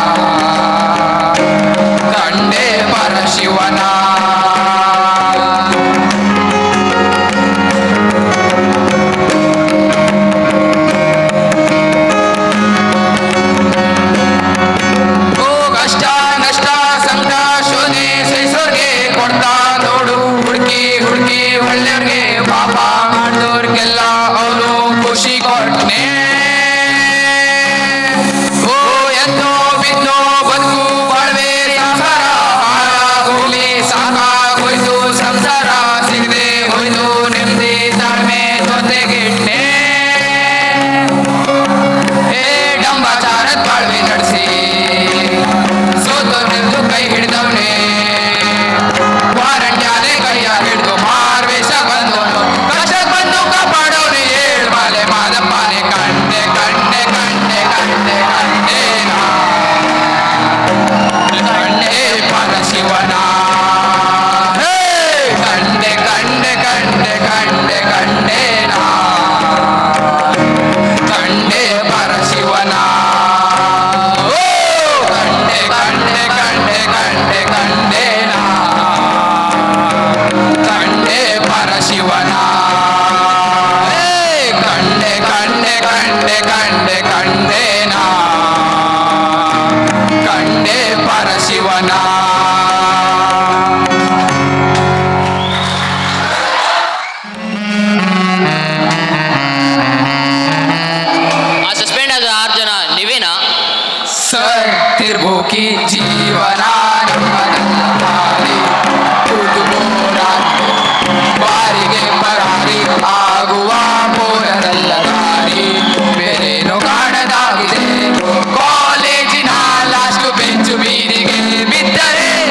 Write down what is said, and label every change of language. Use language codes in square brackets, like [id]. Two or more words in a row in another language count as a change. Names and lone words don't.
[kn] ಕಂಡೆ ಪರಶಿವನ ಓ ಕಷ್ಟ ನಷ್ಟ ಸಂಕಟ ಶೋಧನೆ ಸಹಿಸೋರ್ಗೆ ಕೊಡ್ತಾ ನೋಡು ಹುಡುಕಿ ಹುಡುಕಿ ಒಳ್ಳೆಯವ್ರಿಗೆ ಪಾಪ ಮಾಡಿದವ್ರಿಗೆಲ್ಲ ಅವನು ಖುಷಿ ಕೊಟ್ನೆ ಓ ಎದ್ದೋ ಬಿದ್ದೋ ಬದುಕು ಬಾಳ್ವೆ ಸಂಸಾರ ಹಾಳಾಗೋಗ್ಲಿ ಸಾಕಾಗೋಯ್ತು ಸಂಸಾರ ಸಿಗದೆ ಹೋಯ್ತು ನೆಮ್ಮದಿ ತಾಳ್ಮೆ ಜೊತೆಗಿಟ್ಟೆ ಹೇ ಡಂಬಾಚಾರದ ಬಾಳ್ವೆ ನಡೆಸಿ ಸೋತು ನಿಂತು ಕೈ ಹಿಡಿದವನೇ ವಾರಣ್ಯಾನೆ ಕೈಯ ಹಿಡಿದು ಮಾರ್ವೇಷ ಬಂದವನು ಕಷ್ಟ ಬಂದು ಕಾಪಾಡೋನು ಏಳು ಮಾಲೆ ಮಾದಪ್ಪನೆ ಕಂಡೆ ಕಂಡೆ ಕಂಡೆ ಕಂಡೆ ಕಂಡೆ ನಾ ಕಂಡೆ ಪರಶಿವನ ಕಂಡೆ ಕಂಡೆ ಕಂಡೆ ಕಂಡೆ ಕಂಡೆ ನಾ ಕಂಡೆ ಪರಶಿವನ ಓ ಕಂಡೆ ಕಂಡೆ ಕಂಡೆ ಕಂಡೆ ಕಂಡೆ ನಾ ಕಂಡೆ ಪರಶಿವನ ಕಂಡೆ ಕಂಡೆ ಕಂಡೆ ಕಂಡೆ ಕಂಡೆ ನಾ ಕಂಡೆ ಪರಶಿವನ ಸಸ್ಪೆಂಡ್ ಆದ 6 ಜನ ನೀವೇನಾ? ಸರ್ ತಿರ್ಬೋಕಿ ಜೀವನ ನಮ್ಮದಲ್ಲ ಬಾರಿ ಕೂತು ಹೋರಾಡಿ ಬಾರಿಗೆ ಪರಾರಿ ಆಗುವ ಪೋರರಲ್ಲ ದಾರಿ ಬೇರೇನು ಕಾಣದಾಗಿದೆ ಕಾಲೇಜಿನ [en] last bench [kn] ಬೀದಿಗೆ ಬಿದ್ದರೆ